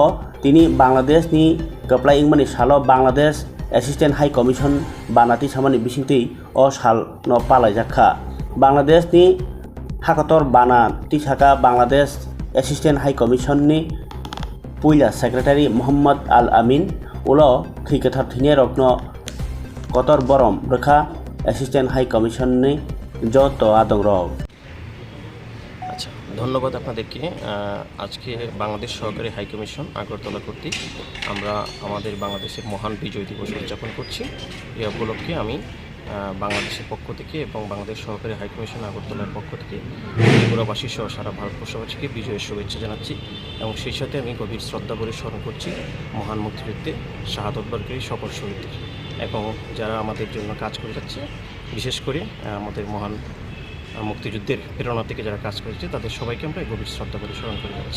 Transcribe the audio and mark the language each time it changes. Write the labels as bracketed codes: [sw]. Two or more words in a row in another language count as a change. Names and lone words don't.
[trp] तिनि बांलादेशनि कप्लाइमनि सालो बांलादेश एसिस्टेंट हाई कमिशन बानाति सामानि बिसिंथै ओ साल न पालायजाखा बांलादेशनि हाकतर बाना तिसाका बांलादेश एसिस्टेंट हाई कमिशननि पुइला सेक्रेटारि मोहम्मद आल आमीन उलो खैकथार थैनाय रकनो कतर बरम रोखा एसिस्टेंट हाई कमिशननि যত আদং রক। [bn] আচ্ছা, ধন্যবাদ আপনাদেরকে। আজকে বাংলাদেশ সহকারী হাইকমিশন আগরতলা কর্তৃক আমরা আমাদের বাংলাদেশের মহান বিজয় দিবস উদযাপন করছি। এই উপলক্ষে আমি বাংলাদেশের পক্ষ থেকে এবং বাংলাদেশ সহকারী হাইকমিশন আগরতলার পক্ষ থেকে ত্রিপুরাবাসী সহ সারা ভারতবর্ষবাসীকে বিজয়ের শুভেচ্ছা জানাচ্ছি এবং সেই সাথে আমি গভীর শ্রদ্ধা ভরে স্মরণ করছি মহান মুক্তিযুদ্ধে শাহাদত বরণকারী সকল শহীদদের এবং যারা আমাদের জন্য কাজ করে যাচ্ছে, বিশেষ করে আমাদের মহান মুক্তিযুদ্ধের প্রেরণা থেকে যারা কাজ করেছে তাদের সবাইকে আমরা গভীর শ্রদ্ধা করে স্মরণ করে যাচ্ছি।